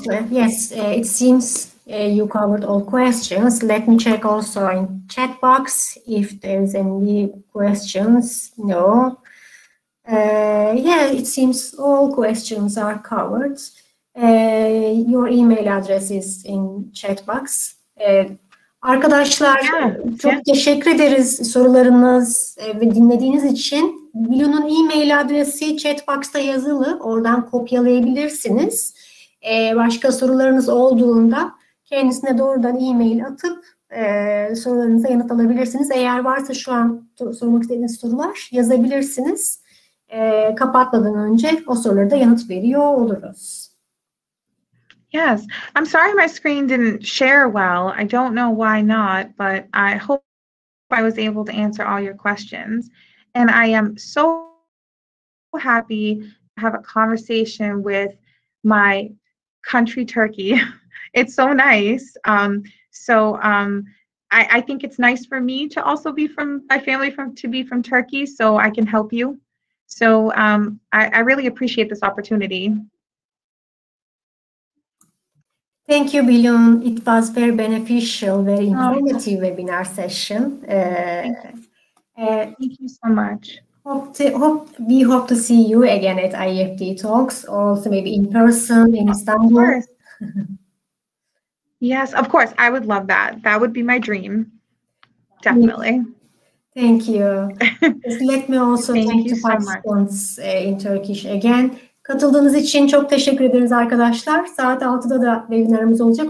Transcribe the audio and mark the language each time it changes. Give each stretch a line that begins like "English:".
English: Yes, it seems you covered all questions. Let me check also in chat box if there's any questions. No. Yeah, it seems all questions are covered. Your email address is in chat box.
Turkish: Arkadaşlar çok teşekkür ederiz sorularınız ve dinlediğiniz için. Bilu'nun e-mail adresi chat box'ta yazılı. Oradan kopyalayabilirsiniz. Başka sorularınız olduğunda kendisine doğrudan e-mail atıp sorularınıza yanıt alabilirsiniz. Eğer varsa şu an sormak istediğiniz sorular yazabilirsiniz. Kapatmadan önce o sorulara da yanıt veriyor oluruz.
English: Yes, I'm sorry my screen didn't share well. I don't know why not, but I hope I was able to answer all your questions. And I am so happy to have a conversation with my country, Turkey. It's so nice. I think it's nice for me to also be from my family to be from Turkey, so I can help you. So I really appreciate this opportunity. Thank you, Bilun. It was very beneficial, very informative webinar session. Thank you so much. We hope to see you again at IEFT Talks, also maybe in person in Istanbul. Yes, of course. I would love that. That would be my dream. Definitely. Thank you. Let me also thank the participants in Turkish again.
Turkish: Katıldığınız için çok teşekkür ederiz arkadaşlar. Saat 6'da da webinarımız olacak.